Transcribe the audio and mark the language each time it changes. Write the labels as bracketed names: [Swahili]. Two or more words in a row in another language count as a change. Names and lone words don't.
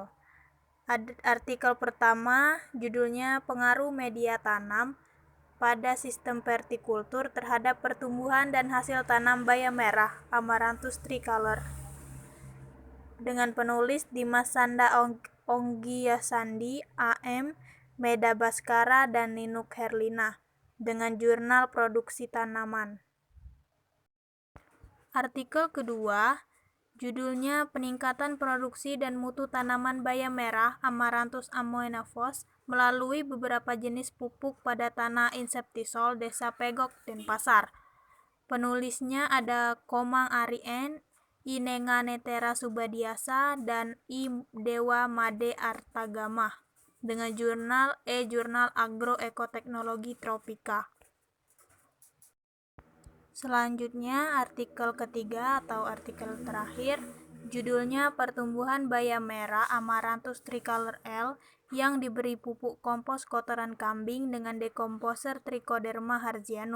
[Indonesian] Artikel pertama judulnya Pengaruh Media Tanam pada Sistem Vertikultur terhadap Pertumbuhan dan Hasil Tanam Bayam Merah Amaranthus tricolor, dengan penulis Dimas Sanda Onggiasandi, AM, Meda Baskara, dan Ninuk Herlina, dengan jurnal Produksi Tanaman. Artikel kedua judulnya Peningkatan Produksi dan Mutu Tanaman Bayam Merah Amaranthus ammoenavox melalui beberapa jenis pupuk pada tanah insektisol Desa Pegok, Denpasar. Penulisnya ada Komang Arien, I Nenganetera Subadiasa, dan I Dewa Made Artagama, dengan jurnal Jurnal Agroekoteknologi Tropika. Selanjutnya, artikel ketiga atau artikel terakhir, judulnya Pertumbuhan Bayam Merah Amaranthus tricolor L yang diberi pupuk kompos kotoran kambing dengan dekomposer Trichoderma harzianum.